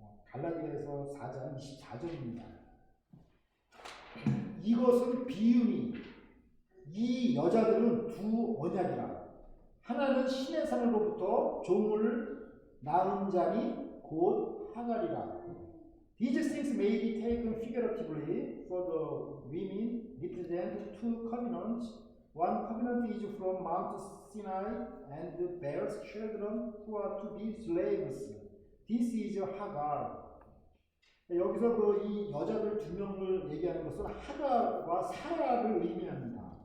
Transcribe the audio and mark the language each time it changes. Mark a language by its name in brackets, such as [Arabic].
[Korean] 갈라디아서 4장 24절입니다. 이것은 비유니 이 여자들은 두 언약이라. 하나는 신의 산으로부터 종을 낳은 자니 곧 하갈이라. [English] These things may be taken figuratively, for the women represent two covenants. One covenant is from Mount Sinai and bears children who are to be slaves. This is Hagar. [Korean] 여기서 이 여자들 두 명을 얘기하는 것은 하갈과 사라를 의미합니다.